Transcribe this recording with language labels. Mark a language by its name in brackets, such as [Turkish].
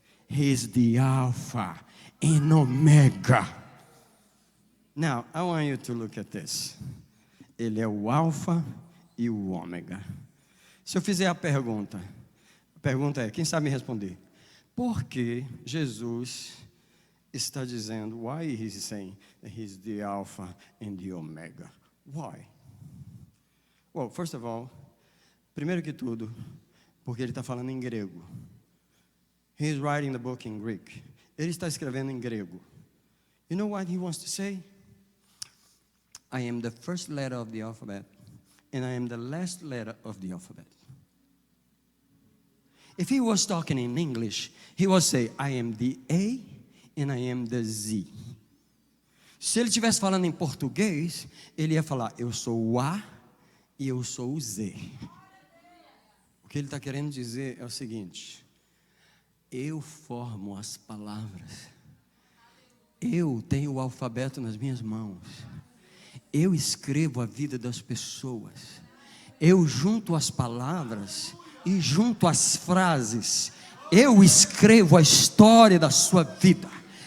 [English] He is the Alpha and Omega. Now, I want you to look at this. [Portuguese] Ele é o Alfa e o Ômega. Se eu fizer a pergunta é, quem sabe me responder? Por que Jesus está dizendo, [English] why is he saying that he is the Alpha and the Omega? Why? Well, first of all, [Portuguese] primeiro que tudo, porque ele está falando em grego. [English] He is writing the book in Greek. [Portuguese] Ele está escrevendo em grego. [English] You know what he wants to say? I am the first letter of the alphabet, and I am the last letter of the alphabet. If he was talking in English, he would say, I am the A and I am the Z. [Portuguese] Se ele estivesse falando em português, ele ia falar: eu sou o A e eu sou o Z. O que ele está querendo dizer é o seguinte: eu formo as palavras, eu tenho o alfabeto nas minhas mãos, eu escrevo a vida das pessoas, eu junto as palavras e junto as frases, eu escrevo a história da sua vida.